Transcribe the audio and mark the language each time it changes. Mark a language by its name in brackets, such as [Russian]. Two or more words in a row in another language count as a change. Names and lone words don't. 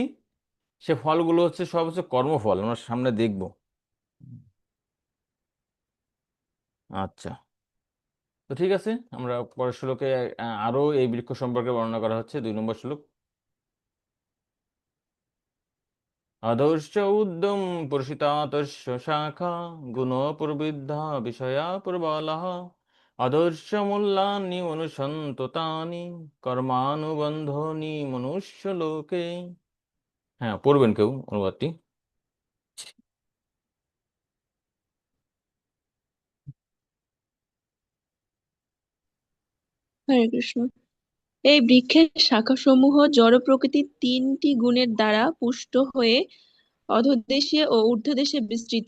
[Bangla] সে ফলগুলো হচ্ছে সব হচ্ছে কর্মফল, আমরা সামনে দেখব। আচ্ছা, তো ঠিক আছে, আমরা পরের শ্লোকে আরো এই বৃক্ষ সম্পর্কে বর্ণনা করা হচ্ছে। 2 নম্বর শ্লোক। [Sanskrit] অধৈর্য উদ্যম পুরুষিতাতস্য শাখা গুণ প্রবৃদ্ধা বিষয়া প্রবলঃ অধৈর্য মূল্যানি অনুসন্ততানি কর্মানুবন্ধনি মনুষ্য লোকে। [Bangla] হ্যাঁ, পড়বেন কেউ অনুবাদটি? হরে কৃষ্ণ। এই বৃক্ষের শাখাসমূহ জড় প্রকৃতির তিনটি গুণের দ্বারা পুষ্ট হয়ে অধোদেশে ও ঊর্ধ্বদেশে বিস্তৃত।